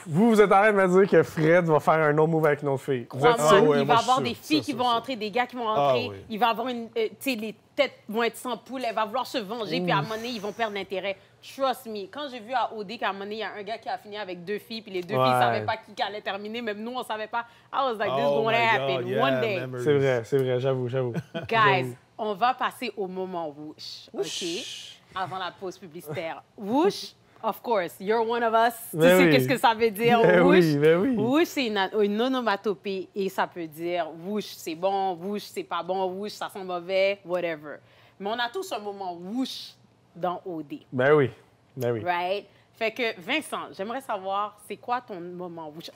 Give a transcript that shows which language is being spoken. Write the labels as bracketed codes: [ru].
[fr] Vous êtes en train de me dire que Fred va faire un autre move avec une autre fille. Crois-moi, il va y avoir des filles qui vont entrer, des gars qui vont entrer. Il va avoir les têtes vont être sans poule. Elle va vouloir se venger, puis à un moment donné, ils vont perdre l'intérêt. [en] Trust me. [fr] Quand j'ai vu à OD qu'à un moment donné, il y a un gars qui a fini avec 2 filles, puis les 2 filles ne savaient pas qui allait terminer. Même nous, on ne savait pas. [en] I was like, this is going to happen one day. [fr] C'est vrai, j'avoue. [en] Guys, [fr] on va passer au moment whoosh, OK? Avant la pause publicitaire. [en] Whoosh, of course, you're one of us. [fr] Tu sais qu'est-ce que ça veut dire, whoosh? Whoosh, c'est une onomatopée et ça peut dire whoosh, c'est bon, whoosh, c'est pas bon, whoosh, ça sent mauvais, whatever. Mais on a tous un moment whoosh dans OD. Ben oui. [en] Right? [fr] Fait que, Vincent, j'aimerais savoir, c'est quoi ton moment whoosh?